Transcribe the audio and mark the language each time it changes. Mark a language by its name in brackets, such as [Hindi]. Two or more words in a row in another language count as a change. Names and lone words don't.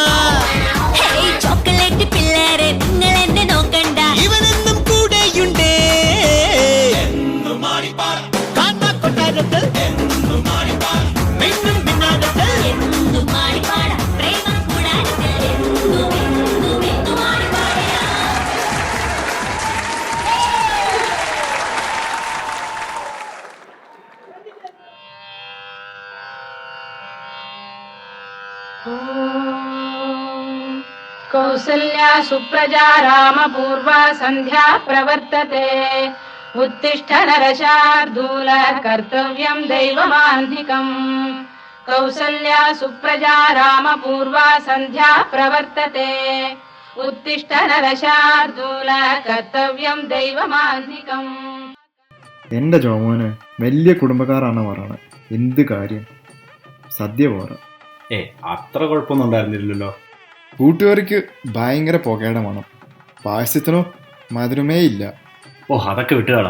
[Malayalam] ഹേയ് ചോക്ലേറ്റ് പിള്ളേരെ നിങ്ങൾ എന്നെ നോക്കണ്ട ഇവനെന്നും കൂടെയുണ്ടേ കാണാ കൊട്ടാരത്തിൽ മിന്നും പിന്നാരത്തിൽ എന്നും മാടി പാടാം പ്രേമ കൂടാരത്തിൽ എന്നും എന്നും എന്നും മാടി പാടാം [Sanskrit] कौसल्या सुप्रजा रामपूर्वा सन्ध्या प्रवर्तते उत्तिष्ठ नरशार्दूल कर्तव्यं दैवमाह्निकम् कौसल्या सुप्रजा रामपूर्वा सन्ध्या प्रवर्तते उत्तिष्ठ नरशार्दूल कर्तव्यं दैवमाह्निकम्. [Malayalam] എൻ്റെ ജോമോന് വലിയ കുടുംബക്കാരാണ് പറയണത്. എന്ത് കാര്യം, സദ്യ പോരാ. അത്ര കുഴപ്പമൊന്നും ഉണ്ടായിരുന്നില്ലല്ലോ. കൂട്ടുകാർക്ക് ഭയങ്കര പുകയുടെ മണം, പായസത്തിനോ മധുരമേ ഇല്ല. അതൊക്കെ വിട്ടുകാടാ.